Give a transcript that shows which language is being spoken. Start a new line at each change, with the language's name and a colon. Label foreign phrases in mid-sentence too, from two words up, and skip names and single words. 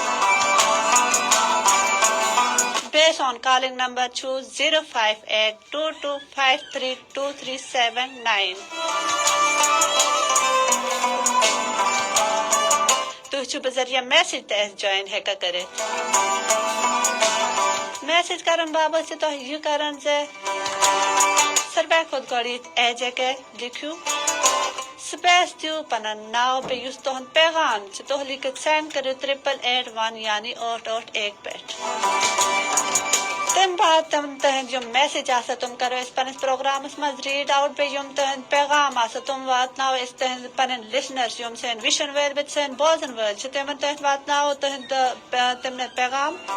English: Base on calling number 05822532379.
Kashmiri: تھی بذریعہ میسیج تس جوائن ہیکا کرت. میسیج کرن بابت سے تہ یہ کرن زِ سربے کھت گۄڈٕ AJ کے لکھو سپیس دیو پنن ناو بیٚیہِ یُس تُہُنٛد پیغام چھُ تُہۍ لیکھِتھ سینڈ کٔرِو 8881 یعنی 881 پٮ۪ٹھ. تمہِ بعد تہنٛد یِم میسیج آسن تِم کرو أسۍ پننِس پروگرامس منٛز ریڈ آوُٹ. بیٚیہِ یِم تہنٛد پیغام آسن تِم واتناوو أسۍ تہنٛد پنٕنۍ لسنرز یِم سٲنۍ وٕچھن وٲلۍ بیٚیہِ سٲنۍ بوزن وٲلۍ چھِ تِمن تحت واتناوو تِمن پیغام.